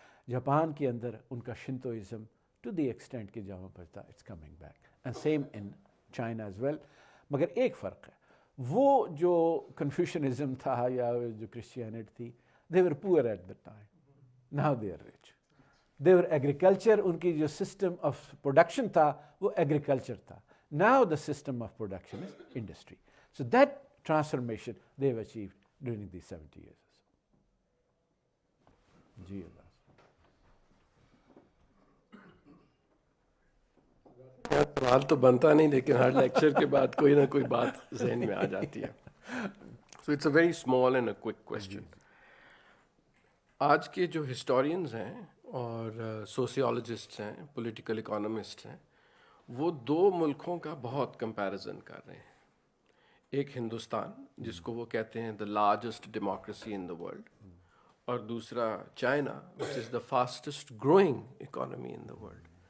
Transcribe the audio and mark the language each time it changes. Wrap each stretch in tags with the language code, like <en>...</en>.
<ur>Japan کے اندر ان کا شنتوئزم to the extent کہ جہاں پر تھا,</ur> <en>It's coming back, and same in China as well.</en> <ur>مگر ایک فرق ہے, وہ جو کنفیوشنزم تھا یا جو کرسچینٹی تھی,</ur> <en>they were poor at the time. Now they are rich. They were agriculture,</en> <ur>ان کی جو سسٹم آف پروڈکشن تھا وہ ایگریکلچر تھا.</ur> <en>Now the system of production is industry. So that transformation they have achieved during these 70 years.</en> <ur>جی اللہ. سوال تو بنتا نہیں, لیکن ہر لیکچر کے بعد کوئی نہ کوئی بات ذہن میں آ جاتی ہے.</ur> <en>So it's a very small and a quick question.</en> <ur>آج کے جو ہسٹورینز ہیں اور سوسیولوجسٹس ہیں, پولیٹیکل اکانومسٹ ہیں, وہ دو ملکوں کا بہت کمپیریزن کر رہے ہیں. ایک ہندوستان جس کو وہ کہتے ہیں</ur> <en>the largest democracy in the world,</en> <ur>اور دوسرا China</ur> <en>Which is the fastest growing economy in the world.</en>